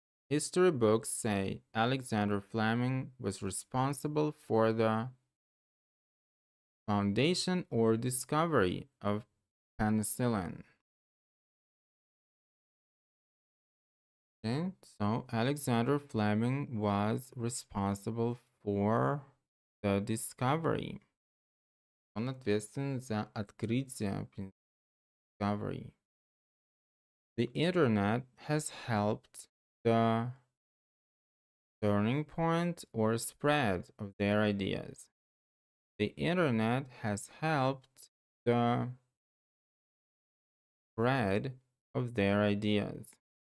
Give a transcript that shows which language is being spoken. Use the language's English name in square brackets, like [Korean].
[English] History books say Alexander Fleming was responsible for the foundation or discovery of penicillin. Okay, so Alexander Fleming was responsible for the discovery. [Russian] Он ответственен за открытие, discovery. [English] The internet has helped the turning point or spread of their ideas. The internet has helped the spread of their ideas.